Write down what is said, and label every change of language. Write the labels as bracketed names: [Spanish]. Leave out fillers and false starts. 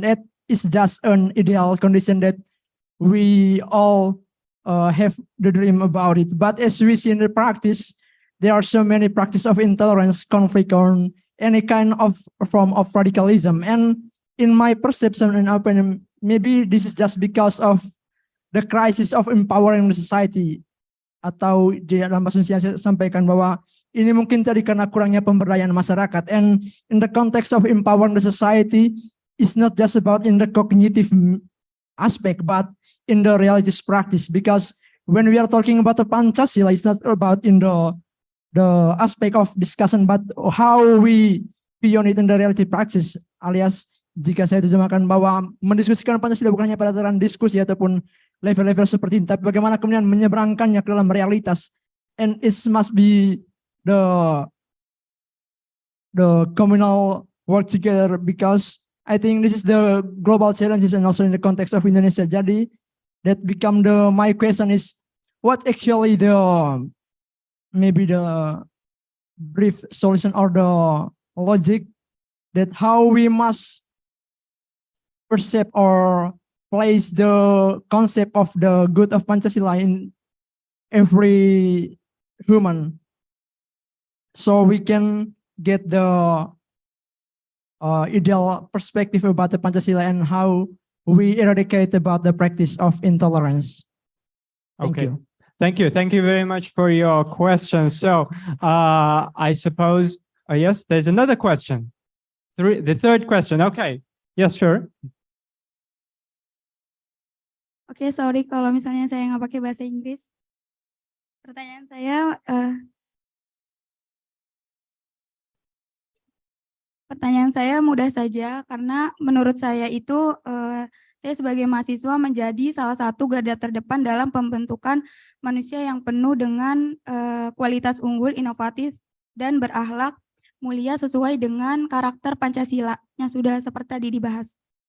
[English] That is just an ideal condition that we all have the dream about it. But as we see in the practice, there are so many practices of intolerance, conflict, or any kind of form of radicalism. And in my perception and opinion, maybe this is just because of the crisis of empowering the society. [Indonesian] Atau di dalam bahasa Indonesia saya sampaikan bahwa ini mungkin tadi karena kurangnya pemberdayaan masyarakat. [English] And in the context of empowering the society, it's not just about in the cognitive aspect, but in the religious practice. Because when we are talking about the Pancasila, it's not about in the aspect of discussion, but how we beyond it in the reality practice. [Indonesian] Alias, jika saya terjemahkan bahwa mendiskusikan Pancasila bukan hanya pada tataran diskusi ataupun level-level seperti ini, tapi bagaimana kemudian menyeberangkannya ke dalam realitas. [English] And it must be the communal work together, because I think this is the global challenges and also in the context of Indonesia. Jadi that become my question is, what actually maybe the brief solution or the logic that how we must perceive or place the concept of the good of Pancasila in every human, so we can get the ideal perspective about the Pancasila and how we eradicate about the practice of intolerance. Thank you. Thank you. Thank you very much for your question. So I suppose, yes, there's another question. The third question. Okay. Yes, sure. [Indonesian] Oke, sorry kalau misalnya saya nggak pakai bahasa Inggris. Pertanyaan saya mudah saja karena menurut saya itu saya sebagai mahasiswa menjadi salah satu garda terdepan dalam pembentukan manusia yang penuh dengan kualitas unggul, inovatif, dan berakhlak mulia sesuai dengan karakter Pancasila yang sudah seperti tadi dibahas.